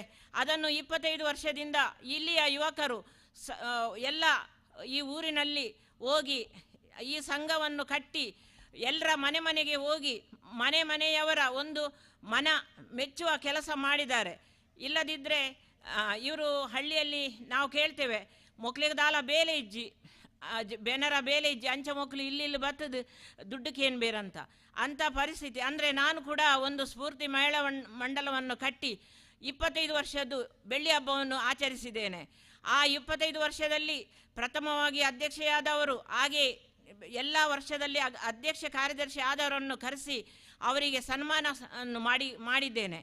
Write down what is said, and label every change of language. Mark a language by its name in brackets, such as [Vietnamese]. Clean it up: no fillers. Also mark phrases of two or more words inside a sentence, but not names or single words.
[Kannada] ಅದನ್ನು 25 ವರ್ಷದಿಂದ ಇಲ್ಲಿಯ ಯುವಕರು ಎಲ್ಲ ಈ ಊರಿನಲ್ಲಿ ಹೋಗಿ ಈ ಸಂಘವನ್ನು ಕಟ್ಟಿ ಎಲ್ಲರ ಮನೆಗೆ ಹೋಗಿ ಮನೆಯವರ ಒಂದು ಮನ ಮೆಚ್ಚುವ ಕೆಲಸ ಮಾಡಿದ್ದಾರೆ. ಇಲ್ಲದಿದ್ದರೆ ಇವರು ಹಳ್ಳಿಯಲ್ಲಿ ನಾವು ಕೇಳ್ತೇವೆ, [Tulu] ಮೊಕ್ಲಿಗೆ ದಾಲ ಬೇಲೆ ಇಜ್ಜಿ ಬೆನರ ಬೇಲೆ ಇಜ್ಜಿ ಅಂಚ ಮೊಕ್ಲು ಇಲ್ಲಿ ಬರ್ತದೆ ದುಡ್ಡಕ್ಕೇನು ಬೇರಂತ [Kannada] ಅಂಥ ಪರಿಸ್ಥಿತಿ. ಅಂದರೆ ನಾನು ಕೂಡ ಒಂದು ಸ್ಫೂರ್ತಿ ಮಹಿಳಾ ಮಂಡಲವನ್ನು ಕಟ್ಟಿ 25 ವರ್ಷದ್ದು ಬೆಳ್ಳಿ ಹಬ್ಬವನ್ನು ಆಚರಿಸಿದ್ದೇನೆ. ಆ 25 ವರ್ಷದಲ್ಲಿ ಪ್ರಥಮವಾಗಿ ಅಧ್ಯಕ್ಷೆಯಾದವರು, ಹಾಗೆ ಎಲ್ಲ ವರ್ಷದಲ್ಲಿ ಅಧ್ಯಕ್ಷ ಕಾರ್ಯದರ್ಶಿ ಆದವರನ್ನು ಕರೆಸಿ ಅವರಿಗೆ ಸನ್ಮಾನವನ್ನು ಮಾಡಿದ್ದೇನೆ.